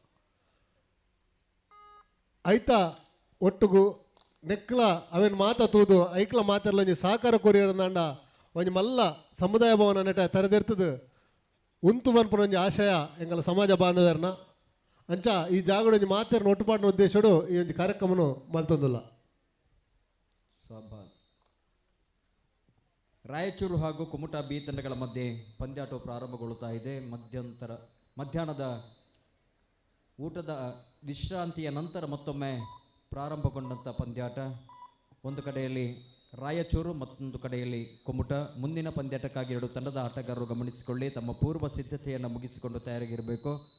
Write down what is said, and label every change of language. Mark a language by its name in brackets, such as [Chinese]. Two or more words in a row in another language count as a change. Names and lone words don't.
[Tulu] ಐತ ಒಟ್ಟುಗು ನೆಕ್ಲ ಅವೇನು ಮಾತ ತೂದು ಐಕ್ಲ ಮಾತೆಲ್ಲ ಒಂಜಿ ಸಹಕಾರ ಕೊರಿಯರಂದಾಂಡ ಒಂಜಿ ಮಲ್ಲ ಸಮುದಾಯ ಭವನ ನೆಟ ತೆರೆದಿರ್ತದೆ ಉಂತು ಬನ್ಪುನ ಒಂಜಿ ಆಶಯ ಎಂಗಲ ಸಮಾಜ ಬಾಂಧವ್ಯರನ್ನ ಅಂಚ ಈ ಜಾಗಡ ಒಂಜಿ ಮಾತೇರ್ನ ಒಟ್ಟುಪಾಡಿನ ಉದ್ದೇಶಡು ಈ ಒಂದು ಕಾರ್ಯಕ್ರಮನು ಮಲ್ತೊಂದುಲ್ಲ [Kannada] ಸಭಾಸ್ ರಾಯಚೂರು ಹಾಗೂ ಕುಮಟಾ ಬಿ ತಂಡಗಳ ಮಧ್ಯೆ ಪಂದ್ಯಾಟ ಪ್ರಾರಂಭಗೊಳ್ಳುತ್ತಾ ಇದೆ ಮಧ್ಯಾಹ್ನದ ಊಟದ ವಿಶ್ರಾಂತಿಯ ನಂತರ ಮತ್ತೊಮ್ಮೆ ಪ್ರಾರಂಭಗೊಂಡಂಥ ಪಂದ್ಯಾಟ ಒಂದು ಕಡೆಯಲ್ಲಿ ರಾಯಚೂರು ಮತ್ತೊಂದು ಕಡೆಯಲ್ಲಿ ಕುಮಟಾ ಮುಂದಿನ ಪಂದ್ಯಾಟಕ್ಕಾಗಿ ಎರಡು ತಂಡದ ಆಟಗಾರರು ಗಮನಿಸಿಕೊಳ್ಳಿ ತಮ್ಮ ಪೂರ್ವ ಸಿದ್ಧತೆಯನ್ನು ಮುಗಿಸಿಕೊಂಡು ತಯಾರಾಗಿರಬೇಕು